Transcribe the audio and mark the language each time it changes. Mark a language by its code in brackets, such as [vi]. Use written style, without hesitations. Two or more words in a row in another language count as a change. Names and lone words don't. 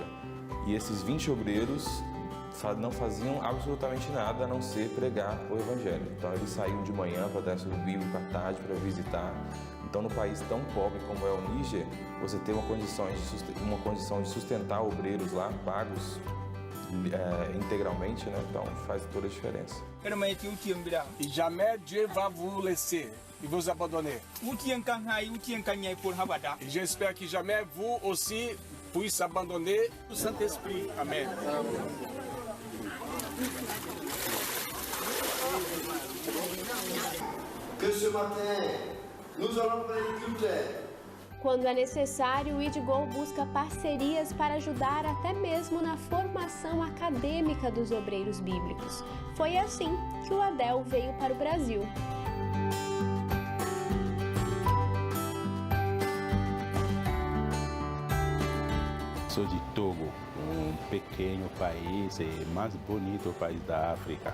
[pt] E esses 20 obreiros não faziam absolutamente nada a não ser pregar o Evangelho. Então, eles saíam de manhã para dar estudo bíblico, à tarde para visitar. Então, no país tão pobre como é o Níger, você ter uma condição de sustentar obreiros lá, pagos integralmente, né? Então, faz toda a diferença. [fr] Et jamais Dieu va vous laisser et vous abandonner. Et j'espère que jamais vous aussi puissiez abandonner le Saint-Esprit. Amen. Que ce matin, nous allons faire tout clair. [pt] Quando é necessário, o IDGO busca parcerias para ajudar até mesmo na formação acadêmica dos obreiros bíblicos. Foi assim que o ADEL veio para o Brasil. Sou de Togo, um pequeno país, mais bonito país da África.